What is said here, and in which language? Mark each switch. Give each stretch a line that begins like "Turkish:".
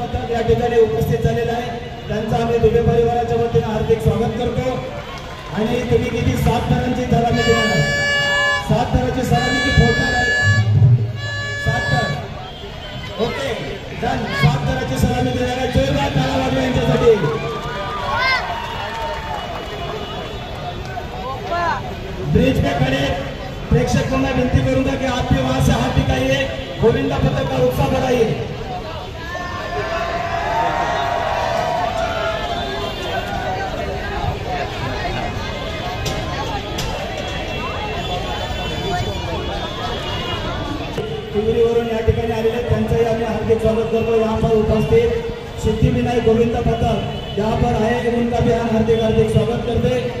Marathi: या ठिकाणी उपस्थित झालेला आहे, त्यांचा आम्ही दुबे परिवाराच्या वतीने हार्दिक स्वागत करतो। आणि तुम्ही किती 7 थरांची सलामी देणार आहे? 7 थरांची सलामी की फोडणार आहे? 7 थर ओके डन। 7 थरांची सलामी देणार आहे, जोरदार ताला वाजवा यांच्यासाठी।
Hindi: ब्रिज पे खड़े प्रेक्षकों में विनती करूंगा कि आप भी वहां से हाथ दिखाइए, गोविंदा पथक का उत्साह बढ़ाइए।
Marathi: वरून या ठिकाणी आलेले त्यांचंही आम्ही हार्दिक स्वागत करतो।
Hindi: यहाँ पर उपस्थित सिद्धिविनायक गोविंदा पथक यहाँ पर आए, उनका भी हम हार्दिक स्वागत करते।